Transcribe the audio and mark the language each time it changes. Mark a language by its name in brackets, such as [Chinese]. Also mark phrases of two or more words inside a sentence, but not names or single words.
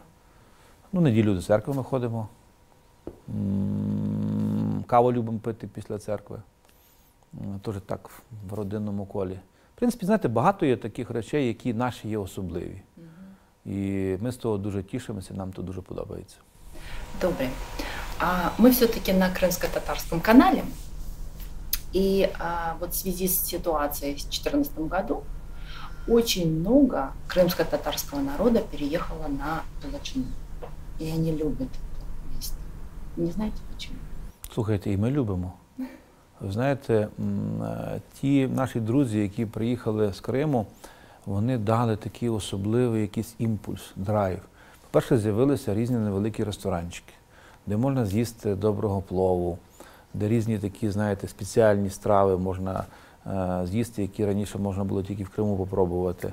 [Ukrainian] Ну, неділю до церкви ми ходимо. Каву любимо пити після церкви. Теж так в родинному колі. В принципі, знаєте, багато є таких речей, які наші є особливі. І ми з того дуже тішимося, нам то дуже подобається. Добре. [Russian] Мы все-таки на крымско-татарском канале. И вот в связи с ситуацией в 2014 году очень много крымско-татарского народа переехало на Галичину. И они любят это место. Не знаете почему? [Ukrainian] Слухайте, і ми любимо. Ви знаєте, ті наші друзі, які приїхали з Криму, вони дали такий особливий якийсь імпульс, драйв. По-перше, з'явилися різні невеликі ресторанчики, де можна з'їсти доброго плову, де різні такі, знаєте, спеціальні страви можна з'їсти, які раніше можна було тільки в Криму попробувати.